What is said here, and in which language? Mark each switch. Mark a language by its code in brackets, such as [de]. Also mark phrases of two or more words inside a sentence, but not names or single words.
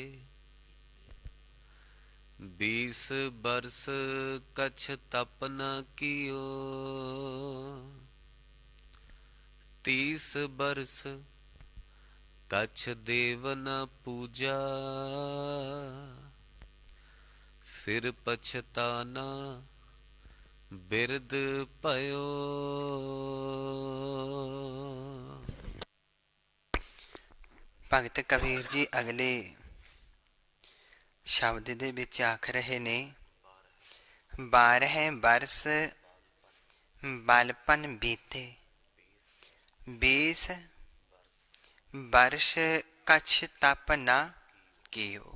[pa] 20 ਬਰਸ ਕਛ ਤਪ ਨ ਕਿਯੋ 30 ਬਰਸ ਕਛ ਦੇਵ ਨ ਪੂਜਾ ਫਿਰ ਪਛਤਾਨਾ ਬਿਰਦ ਭਇਓ। ਭਗਤ ਕਬੀਰ ਜੀ ਅਗਲੇ ਸ਼ਬਦ ਦੇ ਵਿੱਚ ਆਖ ਰਹੇ ਨੇ 12 ਬਰਸ ਬਾਲਪਨ ਬੀਤੇ 20 ਬਰਸ਼ ਕਛ ਤਪ ਨਾ ਕੀਓ।